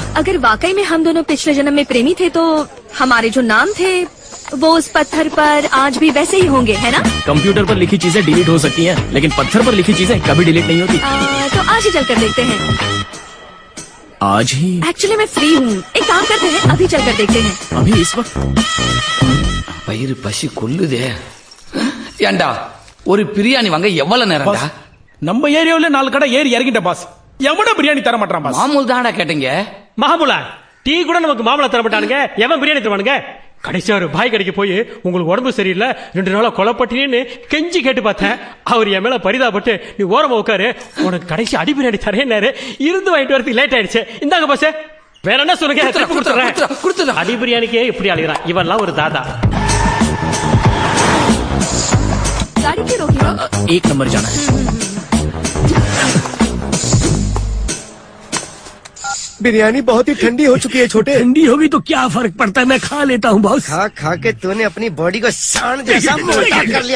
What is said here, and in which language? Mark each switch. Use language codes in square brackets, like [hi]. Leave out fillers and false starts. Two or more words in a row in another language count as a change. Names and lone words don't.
[hi] अगर वाकई में हम दोनों पिछले जन्म में प्रेमी थे तो हमारे जो नाम थे वो उस पत्थर पर आज भी वैसे ही होंगे, है ना? कंप्यूटर पर लिखी चीजें डिलीट हो सकती हैं, लेकिन पत्थर पर लिखी चीजें कभी डिलीट नहीं होती। तो आज ही चलकर देखते हैं। आज ही? एक्चुअली मैं फ्री हूँ, एक काम करते हैं, अभी चलकर देखते हैं। अभी इस वक्त? [ta] வயிறு பசி கொல்லுதே. ஏண்டா ஒரு பிரியாணி வாங்க எவ்வளவு நேரம்டா? நம்ம ஏரியாவுல 4 கடை ஏறி இறங்கிட்ட பாஸ். எவன பிரியாணி தர மாட்டான் பாஸ். மாமூல் தான்டா கேட்டீங்க. மாமூலா டீ கூட நமக்கு மாமூலா தர மாட்டானுங்க, எவன் பிரியாணி தருவானுங்க? கடைசியா ஒரு பாய் கடைக்கு போய் உங்களுக்கு உடம்பு சரியில்லை 2 நாளா கொலப்பட்டினு கெஞ்சி கேட்டு பார்த்தேன். அவர் என் மேல பரிதாபப்பட்டு நீ ஓரமா உட்காரு, உனக்கு கடைசி அடி பிரியாணி தரேன்னாரு. இருந்து வாங்கிட்டு வரதுக்கு லேட் ஆயிடுச்சு. இந்தாங்க பாஸ், வேற என்ன சொல்லுங்க? அடி பிரியாணிக்கே இப்படி அழுகிறான் இவன்லாம் ஒரு தாதா. [hi] गाड़ी क्यों रोकी हो? 1 नंबर जाना है। बिरयानी बहुत ही ठंडी हो चुकी है छोटे। ठंडी होगी तो क्या फर्क पड़ता है, मैं खा लेता हूँ बॉस। खा खा के तूने अपनी बॉडी को सांड जैसा मोटा कर लिया।